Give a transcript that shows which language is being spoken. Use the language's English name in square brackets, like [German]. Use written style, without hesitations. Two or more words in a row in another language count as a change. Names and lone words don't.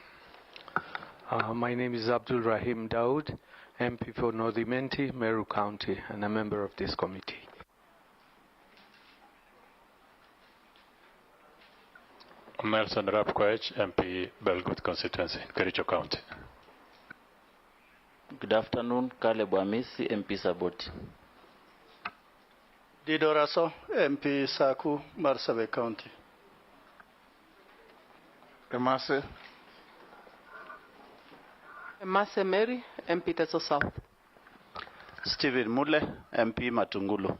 [English] My name is Abdul Rahim Daoud, MP for North Imenti, Meru County, and a member of this committee. Nelson Rapkoech, MP Belgut constituency, Kericho County. Good afternoon, Caleb Wamisi, MP Saboti. Dido Raso, MP Saku, Marsabit County. Emase. Emase Mary, MP Teso South. Stephen Mule, MP Matungulu.